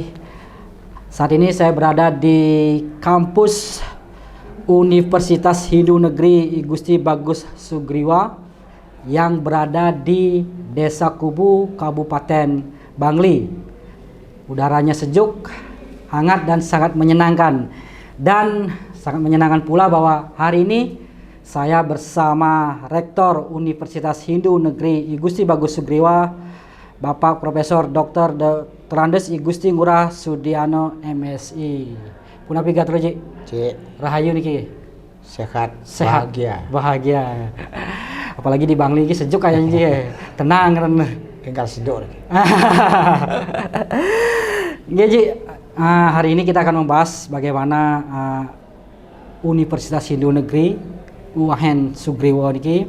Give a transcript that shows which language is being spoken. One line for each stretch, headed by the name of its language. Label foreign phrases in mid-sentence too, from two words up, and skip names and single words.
Indonesian: Saat ini saya berada di kampus Universitas Hindu Negeri I Gusti Bagus Sugriwo yang berada di Desa Kubu, Kabupaten Bangli. Udaranya sejuk, hangat dan sangat menyenangkan. Dan sangat menyenangkan pula bahwa hari ini saya bersama Rektor Universitas Hindu Negeri I Gusti Bagus Sugriwo, Bapak Profesor Dr. Andes I Gusti Ngurah Sudiano MSI.
Balinese: Punapi gatro Ji? Cik. Rahayu niki.
Indonesian: Sehat, bahagia. Apalagi di Bangli ini sejuk kayaknya Ji. Tenang kan. Tinggal sejuk. Nggih Ji, hari ini kita akan membahas bagaimana Universitas Hindu Negeri UHN Sugriwo niki.